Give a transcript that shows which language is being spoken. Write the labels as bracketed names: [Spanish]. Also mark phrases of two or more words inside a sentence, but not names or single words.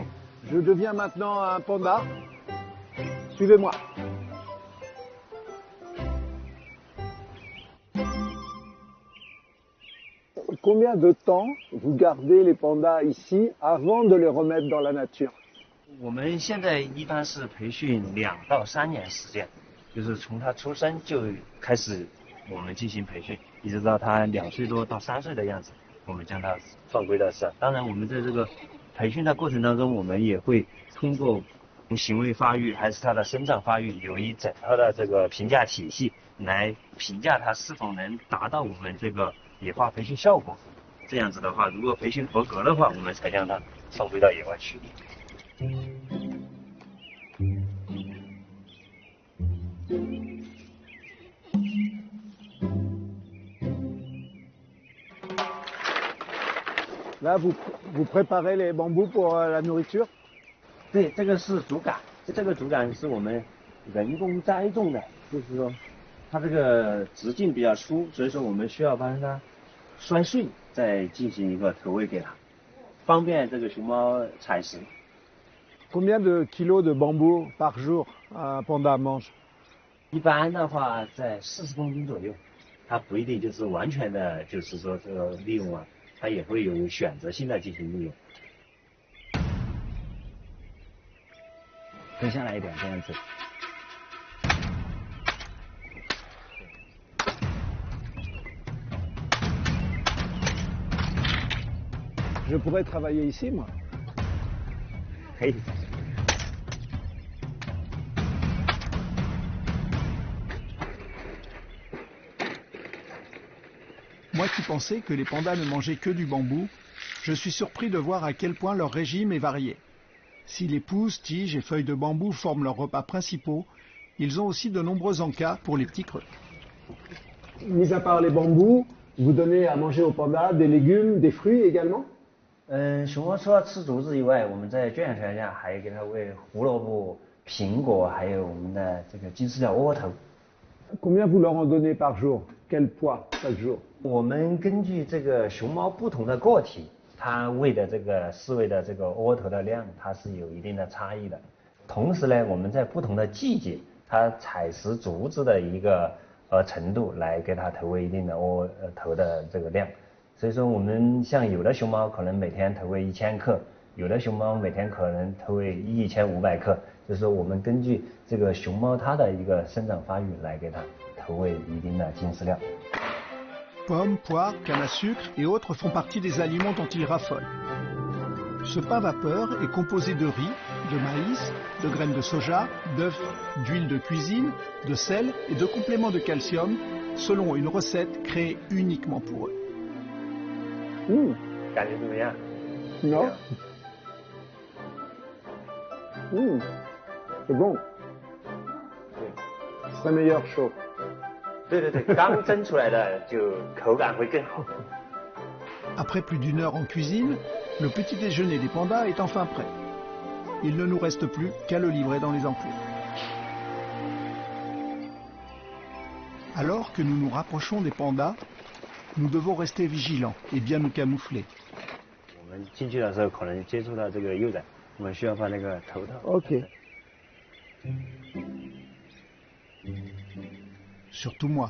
[French] Je deviens maintenant un panda. Suivez-moi. Combien de temps vous gardez les pandas ici avant de les remettre dans la nature? [Chinese] 我们现在一般是培训2到3年时间，就是从他出生就开始我们进行培训，一直到他2岁多到3岁的样子，我们将他放归到社。当然，我们在这个培训的过程当中，我们也会通过行为发育还是他的生长发育，有一整套的这个评价体系来评价他是否能达到我们这个野化培训效果。这样子的话，如果培训合格的话，我们才将它放归到野外去。 [French] Là, vous préparez les bambous pour la nourriture? [Chinese] 对，这个是竹竿，这个竹竿是我们人工栽种的，就是说它这个直径比较粗，所以说我们需要把它摔碎，再进行一个投喂给它，方便这个熊猫采食。 [French] Combien de kilos de bambou par jour un panda mange? [Chinese] 一般的话在40公斤左右，它不一定就是完全的，就是说这个利用啊，它也会有选择性的进行利用。跟下来一点，这样子。 [French] Je pourrais travailler ici, moi. [Chinese] 可以。 [French] Moi qui pensais que les pandas ne mangeaient que du bambou, je suis surpris de voir à quel point leur régime est varié. Si les pousses, tiges et feuilles de bambou forment leurs repas principaux, ils ont aussi de nombreux encas pour les petits creux. Mis à part les bambous, vous donnez à manger aux pandas des légumes, des fruits également? [Chinese] 熊猫除了吃竹子以外，我们在圈养条件下还给它喂胡萝卜、苹果，还有我们的这个金丝鸟窝头。 [French] Combien vous leur en donnez par jour? Quel poids chaque jour? [Chinese] 我们根据这个熊猫不同的个体，它喂的这个饲喂的这个窝头的量，它是有一定的差异的。同时呢，我们在不同的季节，它采食竹子的一个程度来给它投喂一定的窝头的这个量。所以说，我们像有的熊猫可能每天投喂1000克，有的熊猫每天可能投喂1500克。就是说，我们根据这个熊猫它的一个生长发育来给它投喂一定的进食量。 [French] Pommes, poires, canne à sucre et autres font partie des aliments dont ils raffolent. Ce pain vapeur est composé de riz, de maïs, de graines de soja, d'œufs, d'huile de cuisine, de sel et de compléments de calcium, selon une recette créée uniquement pour eux. Non. C'est bon. C'est meilleur chaud. [Chinese] 对对对，刚蒸出来的就口感会更好。 [French] Après plus d'1 heure en cuisine, le petit déjeuner des pandas est enfin prêt. Il ne nous reste plus qu'à le livrer dans les enclos. Alors que nous nous rapprochons des pandas, nous devons rester vigilants et bien nous camoufler. [Chinese] 我们进去的时候可能接触到这个幼崽，我们需要把那个头套。 [French] Ok. Surtout moi.